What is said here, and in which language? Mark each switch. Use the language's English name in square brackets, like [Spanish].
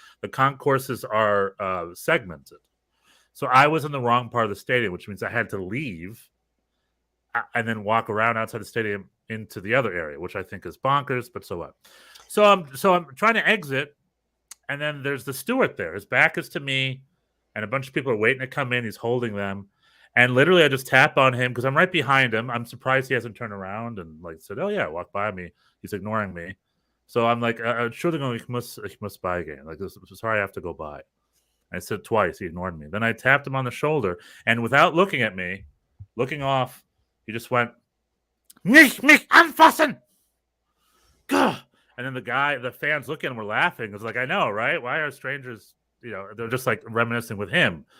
[English] The concourses are segmented. So I was in the wrong part of the stadium, which means I had to leave and then walk around outside the stadium into the other area, which I think is bonkers, but so what? So I'm trying to exit, and then there's the steward there. His back is to me, and a bunch of people are waiting to come in. He's holding them. And literally I just tap on him because I'm right behind him. I'm surprised he hasn't turned around and like said, oh yeah, walk by me. He's ignoring me. So I'm like, [German] Entschuldigung, ich muss beigehen. [English] Like, sorry, I have to go by. I said twice. He ignored me. Then I tapped him on the shoulder, and without looking at me, looking off, he just went, [German] "Nicht mich anfassen!" [English] Gah! And then the fans looking were laughing. It was like, I know, right? Why are strangers, they're just like reminiscing with him.